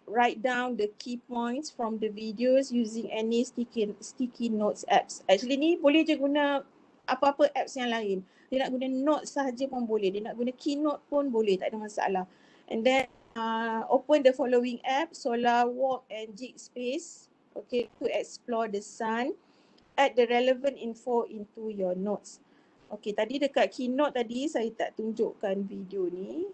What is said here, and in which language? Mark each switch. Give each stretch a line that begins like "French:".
English: Write down the key points from the videos using any sticky notes apps.
Malay: Actually ni boleh je guna apa-apa apps yang lain. Dia nak guna notes sahaja pun boleh. Dia nak guna keynote pun boleh, tak ada masalah.
English: And then open the following app, Solar Walk and Jig Space, okay, to explore the sun. Add the relevant info into your notes.
Malay: Okay, tadi dekat keynote tadi saya tak tunjukkan video ni.